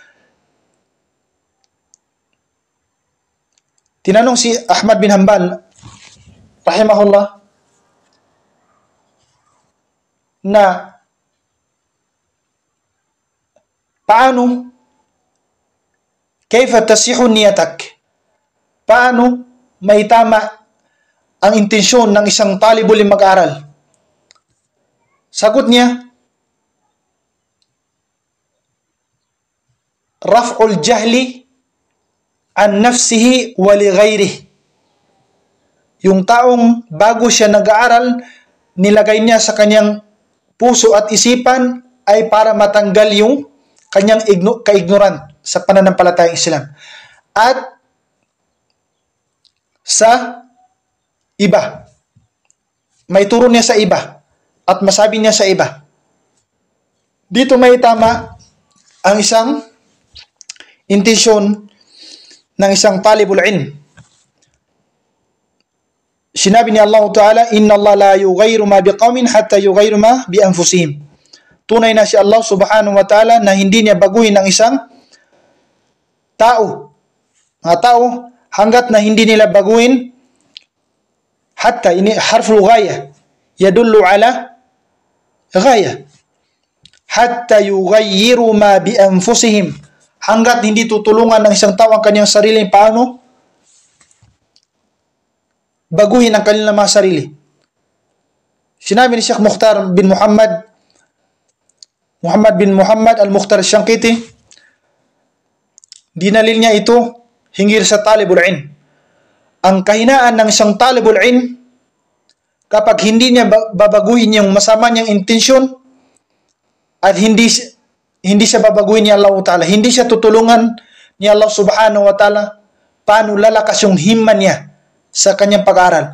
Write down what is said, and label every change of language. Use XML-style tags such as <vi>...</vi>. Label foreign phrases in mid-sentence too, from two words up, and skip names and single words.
<tl>Tinanong si Ahmad bin Hanbal rahimahullah na paano</tl> <ar>كيف تصح نيتك,</ar> <tl>paano may tama ang intensyon ng isang talibul mag-aral. Sagot niya,</tl> <ar>رفع الجهل عن نفسه ولغيره.</ar> <tl>Yung taong bago siya nag-aaral, nilagay niya sa kanyang puso at isipan ay para matanggal yung kanyang kaignorant sa pananampalatayang Islam. At sa iba, may turo niya sa iba at masabi niya sa iba. Dito may tama ang isang intensyon ng isang</tl> <ar>طالب العلم.</ar> <tl>Sinabi ni</tl> <ar>الله تعالى، إن الله لا يغير ما بقوم حتى يغيروا ما بأنفسهم.</ar> <tl>Tunay na si Allah</tl> <ar>سبحانه وتعالى</ar> <tl>na hindi niya baguhin ang isang tao. Mga tao, hanggat na hindi nila baguhin,</tl> <ar>حتى، هذا حرف غاية، يدل على غاية. حتى يغيروا ما بأنفسهم.</ar> <tl>Hanggat hindi tutulungan ng isang tao ang kanyang sarili, paano baguhin ang kanilang mga sarili. Sinabi ni Sheikh Mukhtar bin Muhammad bin Muhammad al-Mukhtar al-Shankiti, dinalil niya ito hinggil sa</tl> <ar>طالب العلم.</ar> <tl>Ang kahinaan ng isang</tl> <ar>طالب العلم,</ar> <tl>kapag hindi niya babaguhin yung masama niyang intensyon at hindi siya babaguhin ni</tl> <ar>الله تعالى,</ar> <tl>hindi siya tutulungan ni Allah</tl> <ar>سبحانه وتعالى,</ar> <tl>paano lalakas yung himma niya sa kanyang pag-aaral.</tl>